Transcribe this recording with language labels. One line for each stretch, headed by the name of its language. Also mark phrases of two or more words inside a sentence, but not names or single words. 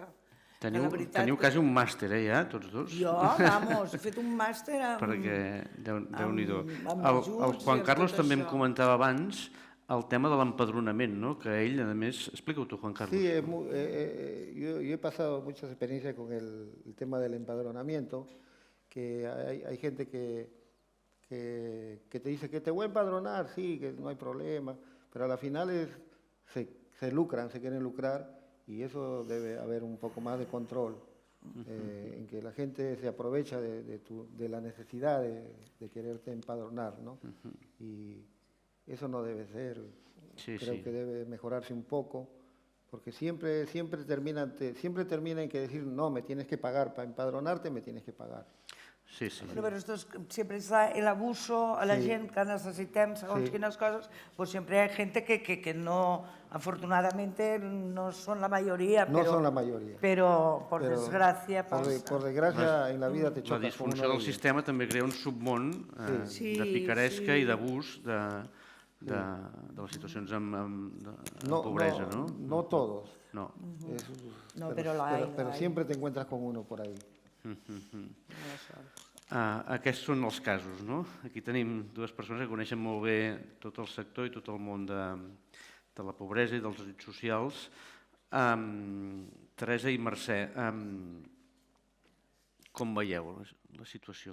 Catalan: Teniu quasi un màster, ja, tots dos? Jo, vamos, he fet un màster amb... Perquè, Déu-n'hi-do. amb El ajuts Juan i amb Carlos tot també em això. comentava abans el tema de l'empadronament, no? Que ell, a més... Explica-ho tu, Juan Carlos.
Spanish: Sí, yo he pasado muchas experiencias con el tema del empadronamiento, que hay gente que te dice que te voy a empadronar, sí, que no hay problema, pero a la final se lucran, se quieren lucrar, y eso debe haber un poco más de control, en que la gente se aprovecha de la necesidad de quererte empadronar, ¿no? Y eso no debe ser, creo que debe mejorarse un poco, porque siempre termina en que decir, no, me tienes que pagar, para empadronarte me tienes que pagar. Sí, sí. Bueno, pero esto es, siempre está el abuso a la gente que
Catalan: necesitem segons quines coses,
Spanish: pues siempre hay gente que no, afortunadamente, no son la mayoría. No son la mayoría. Pero por desgracia pasa. Por desgracia en la vida te
Catalan: La
Spanish: chocas con
Catalan: disfunció
Spanish: uno
Catalan: del
Spanish: de ellos.
Catalan: sistema també crea un submón de picaresca i d'abús de les situacions de pobresa, no?
Spanish: No todos. No. No, pero la hay. Pero siempre te encuentras con uno por ahí.
Catalan: Aquests són els casos, no? Aquí tenim dues persones que coneixen molt bé tot el sector i tot el món de la pobresa i dels ajuts socials. Teresa i Mercè, com veieu la situació?